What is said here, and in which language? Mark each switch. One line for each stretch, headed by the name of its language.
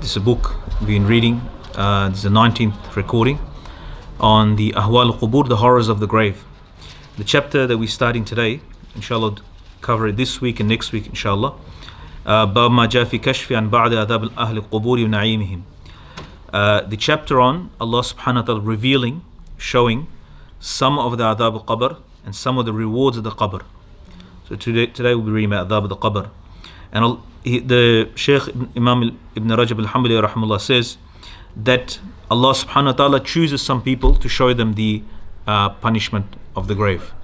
English: This is a book we've been reading. This is the 19th recording on the Ahwaalul Quboor, the horrors of the grave. The chapter that we're starting today, inshallah, cover it this week and next week, inshallah.
Arabic: باب ما جاء في كشف عن بعض آداب أهل القبور ونعيمهم.
English: The chapter on Allah subhanahu wa ta'ala revealing, showing some of the adab al-qabr and some of the rewards of the qabr. So today we'll be reading about adab al-qabr. And the Shaykh Imam Ibn Rajab Al-Hanbali Rahimahulla says that Allah subhanahu wa ta'ala chooses some people to show them the punishment of the grave.